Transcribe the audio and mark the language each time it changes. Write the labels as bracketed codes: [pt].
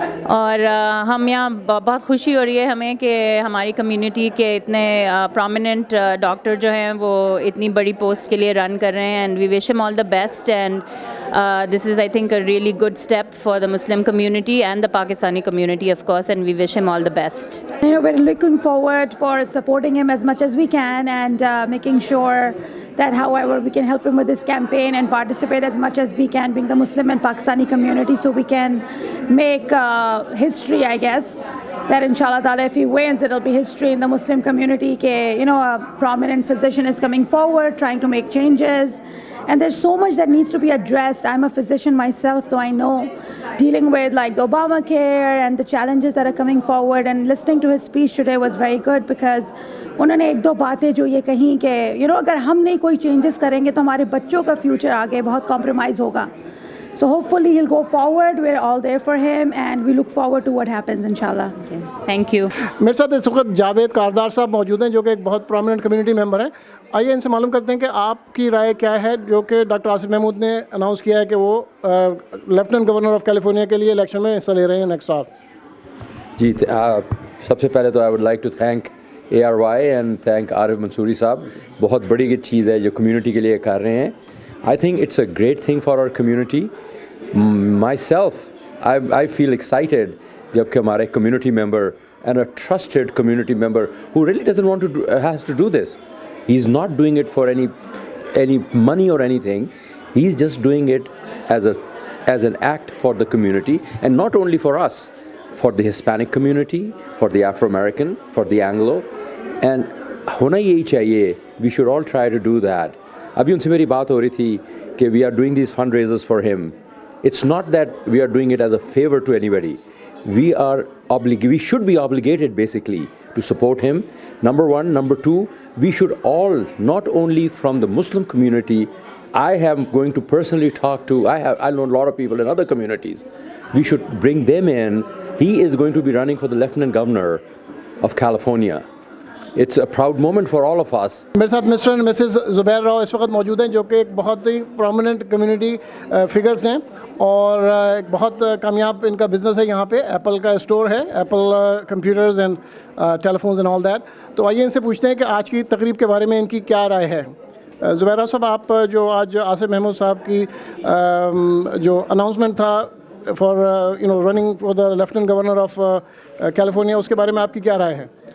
[hi] और हम यहाँ बहुत खुशी हो रही है हमें कि हमारी कम्युनिटी के इतने प्रोमिनेंट डॉक्टर जो हैं वो इतनी बड़ी पोस्ट के लिए रन कर रहे हैं, [en] And we wish him all the best. And this is, I think, a really good step for the Muslim community and the Pakistani community, of course, and we wish him all the best. We're looking forward for supporting him as much as we can, and making sure that however we can help him with this campaign and participate as much as we can, being the Muslim and Pakistani community, so we can make history, I guess. That inshallah ta'ala, if he wins, it'll be history in the Muslim community. A prominent physician is coming forward, trying to make changes. And there's so much that needs to be addressed. I'm a physician myself, so I know dealing with like the Obamacare and the challenges that are coming forward. And listening to his speech today was very good, because [hi] उन्होंने एक दो बातें जो ये कहीं कि अगर हम नहीं कोई चेंजेस करेंगे तो हमारे बच्चों का फ्यूचर आगे बहुत कॉम्प्रोमाइज़ होगा. [en] So hopefully he'll go forward. We're all there for him, and we look forward to what happens, inshallah. Okay. Thank you. [hi] मेरे साथ इस वक्त जावेद कारदार साहब मौजूद हैं, जो कि एक बहुत प्रोमिनेंट कम्युनिटी मेंबर हैं। आइए इनसे मालूम करते हैं कि आपकी राय क्या है, जो कि डॉक्टर आसिफ महमूद ने अनाउंस किया है कि वो लेफ्टिनेंट गवर्नर ऑफ कैलिफोर्निया के लिए इलेक्शन में हिस्सा ले रहे हैं नेक्स्ट साल। जी, सबसे पहले तो [en] I would like to thank ARY and thank Arif Mansoori Sahab. [hi] बहुत बड़ी चीज़ है जो कम्युनिटी के लिए कर रहे हैं। [en] I think it's a great thing for our community. Myself, I feel excited [hi] जबकि हमारे [en] community member and a trusted community member who really doesn't want to has to do this. He's not doing it for any money or anything. He's just doing it as an act for the community, and not only for us, for the Hispanic community, for the Afro-American, for the Anglo, and [hi] होना यही चाहिए. [en] We should all try to do that. [hi] अभी उनसे मेरी बात हो रही थी कि [en] we are doing these fundraisers for him. It's not that we are doing it as a favor to anybody. We should be obligated basically to support him. Number one. Number two, we should all, not only from the Muslim community, I am going to personally talk to, I know a lot of people in other communities. We should bring them in. He is going to be running for the Lieutenant Governor of California. It's a proud moment for all of us. [hi] मेरे साथ mister and Mrs Zubair Rao इस वक्त मौजूद हैं, जो कि एक बहुत ही प्रोमिनेंट कम्युनिटी फिगर्स हैं, और एक बहुत कामयाब इनका बिज़नेस है। यहाँ पे एप्पल का स्टोर है, Apple computers and telephones and all that. तो आइए इनसे पूछते हैं कि आज की तकरीब के बारे में इनकी क्या राय है। ज़ुबैर राव साहब, आप जो आज आसिफ महमूद साहब की जो अनाउंसमेंट था [en] for running for the lieutenant governor of California, [hi] उसके बारे में आपकी क्या राय है?